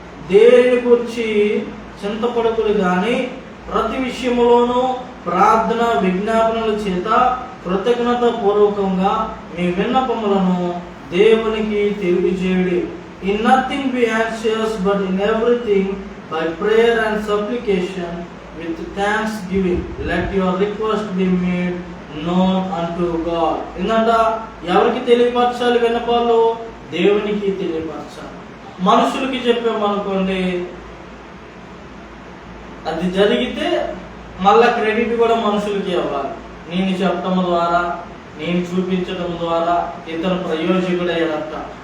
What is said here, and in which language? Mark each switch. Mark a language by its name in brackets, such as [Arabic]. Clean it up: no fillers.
[Telugu] దేని గురించి చింతపడకుడు గాని ప్రతి విషయములోనూ ప్రార్థన విజ్ఞాపనల చేత కృతజ్ఞత పూర్వకంగా మీ విన్నపములను దేవునికి తెలియజేయుడి. [English] In nothing be anxious, but in everything by prayer and supplication with thanksgiving let your request be made known unto God. [Telugu] ఏంటంట? ఎవరికి తెలియపరచాలి విన్నపాలు? దేవునికి తెలియపరచాలి. మనుషులకి చెప్పామనుకోండి, అది జరిగితే మళ్ళా క్రెడిట్ కూడా మనుషులకి ఇవ్వాలి. నేను చెప్పడం ద్వారా, నేను చూపించడం ద్వారా ఇతర ప్రయోజకుడయ్యాడట.